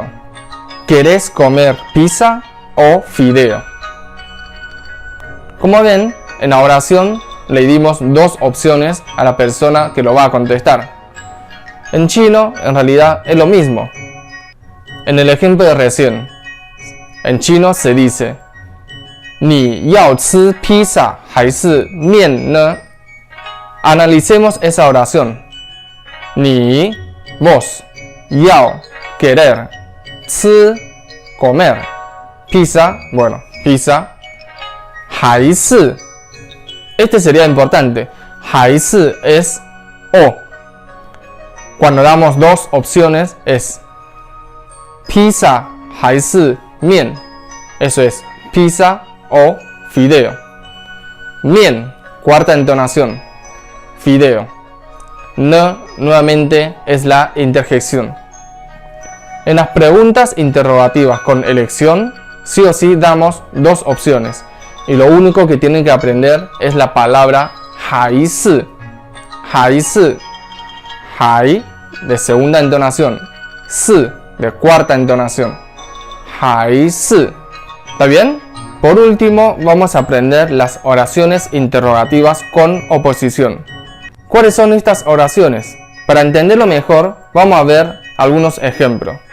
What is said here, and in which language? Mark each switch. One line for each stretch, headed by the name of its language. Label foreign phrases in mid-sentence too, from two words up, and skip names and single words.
Spanish: ¿Querés comer pizza o fideo? Como ven, en la oración le dimos 2 opciones a la persona que lo va a contestar. En chino, en realidad, es lo mismo. En el ejemplo de recién, en chino se dice
Chinese: 你要吃披萨还是面呢?
Spanish: Analicemos esa oración. 你 vos 要 querer 吃 comer pizza, bueno, pizza 还是 este sería importante. 还是 es o. Cuando damos 2 opciones es pizza
Chinese: 还是面.
Spanish: Eso es pizza o fideo. Mien, cuarta entonación. Fideo. No, nuevamente es la interjección. En las preguntas interrogativas con elección, sí o sí damos 2 opciones. Y lo único que tienen que aprender es la palabra 还是. 还是. 还 de segunda entonación. 是 de cuarta entonación. 还是. ¿Está bien? Por último, vamos a aprender las oraciones interrogativas con oposición. ¿Cuáles son estas oraciones? Para entenderlo mejor, vamos a ver algunos ejemplos.